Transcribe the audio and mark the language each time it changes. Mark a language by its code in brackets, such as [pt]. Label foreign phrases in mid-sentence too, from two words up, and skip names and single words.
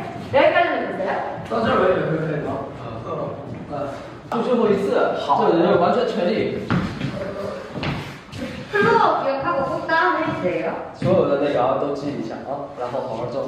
[ko] 여기까지 해주세요. [zh] 到这儿为止可以吗？就最后一次，好，这完全全力。 [ko] 플로어 기억하고 꼭 다음에 돼요? [zh] 所有的那个啊都记一下啊，然后好好做。